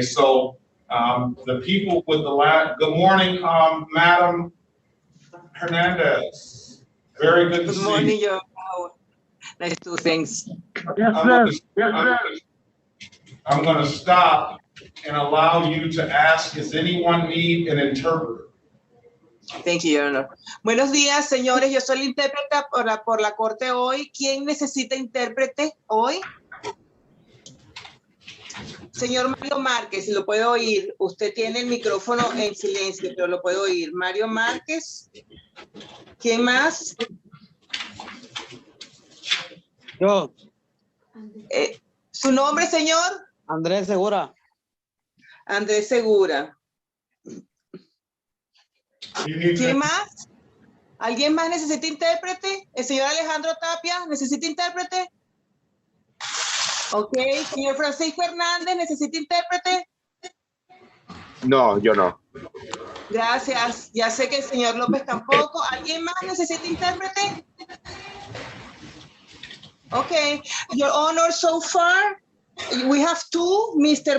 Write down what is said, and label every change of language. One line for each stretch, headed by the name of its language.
English: So the people with the last, good morning, Madam Hernandez. Very good to see you. Good morning, Your Honor. Nice to things. Yes, sir. I'm going to stop and allow you to ask, does anyone need an interpreter? Thank you, Your Honor.
Spanish: Buenos días, señores. Yo soy la intérprete por la corte hoy. ¿Quién necesita intérprete hoy? Señor Mario Márquez, lo puedo oír. Usted tiene el micrófono en silencio, pero lo puedo oír. Mario Márquez. ¿Quién más? Yo. ¿Su nombre, señor? Andrés Segura. Andrés Segura. ¿Quién más? ¿Alguien más necesita intérprete? ¿El señor Alejandro Tapia necesita intérprete? Ok. ¿Señor Francisco Hernández necesita intérprete? No, yo no. Gracias. Ya sé que el señor López tampoco. ¿Alguien más necesita intérprete?
English: Okay. Your Honor, so far, we have two, Mr.